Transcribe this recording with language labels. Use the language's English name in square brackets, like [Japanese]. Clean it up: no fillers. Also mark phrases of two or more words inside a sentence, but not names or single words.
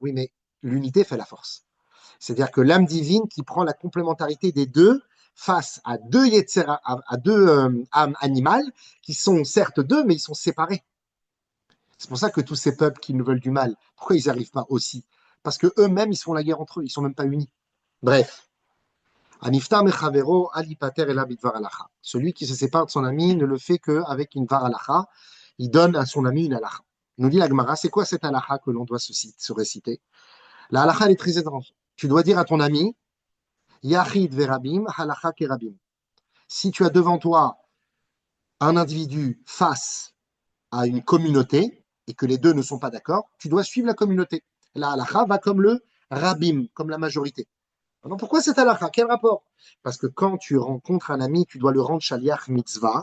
[French] Oui, mais l'unité fait la force. C'est-à-dire que l'âme divine qui prend la complémentarité des deux face à deux yetzera, à deux âmes animales qui sont certes deux, mais ils sont séparés. C'est pour ça que tous ces peuples qui nous veulent du mal, pourquoi ils n'y arrivent pas aussi? Parce que eux-mêmes, ils se font la guerre entre eux, ils sont même pas unis. Bref. [Hebrew] Aniftar mechavero alipater el bidvar alacha. [French] Celui qui se sépare de son ami ne le fait qu'avec une [Hebrew] var alacha. [French] Il donne à son ami une alacha. Nous dit la Gemara, c'est quoi cette alacha que l'on doit se réciter? La halacha, elle est très étrange. Tu dois dire à ton ami, [Hebrew] Yachid verabim, halacha kerabim. [French] Si tu as devant toi un individu face à une communauté et que les deux ne sont pas d'accord, tu dois suivre la communauté. La halacha va comme le rabim, comme la majorité. Alors pourquoi cette halacha? Quel rapport? Parce que quand tu rencontres un ami, tu dois le rendre [Hebrew] shaliach mitzvah.